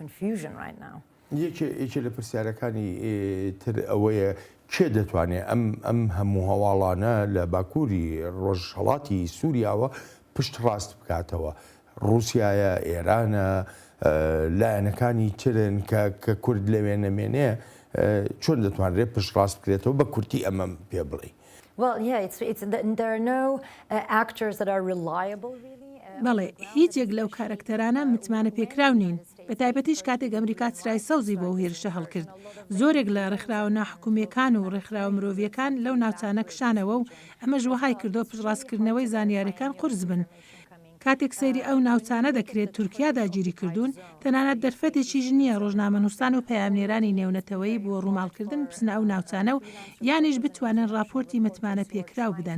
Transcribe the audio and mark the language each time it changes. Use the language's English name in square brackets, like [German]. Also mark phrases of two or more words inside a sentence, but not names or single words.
[Central Kurdish] یەکێ لە پرسیارەکانی تر ئەوەیە کێ دەتوانێت ئەم هەموو هەواڵانە لە باکووری ڕۆژهەڵاتی سووریاوە پشت ڕاست بکاتەوە؟ رووسایە، ئێرانە، لایەنەکانی ترن کە کورد لەوێ نەمێنێ چۆن دەتوانرێت پشت ڕاست بکرێتەوە بە کورتی ئەمەم پێ بڵێ؟ [English] Well, yeah, there are no actors that are reliable, really. [Central Kurdish] بەڵێ هیچێک لەو کارکتەرانە متمانە پێکراو نین بە تایبەتیش کاتێک ئەمریکا چرای سەوزی بۆ هێرشە هەڵکرد زۆرێک لە ڕێکخراوە ناحکومیەکان و ڕێکخراوە مرۆڤیەکان لەو ناوچانە کشانەوە و ئەمەش وەهای کردو پشتڕاستکردنەوەی زانیاریەکان قورس بن. کاتێک سەیری ئەو ناوچانە دەکرێت تورکیا داگیری کردوون تەنانەت دەرفەتێکیش نییە ڕۆژنامەنووسان و پەیامنێرانی نێونەتەوەی بۆ ڕووماڵکردن بچنە ئەو ناوچانە و یانیش بتوانن راپۆرتی متمانە پێکراو بدەن.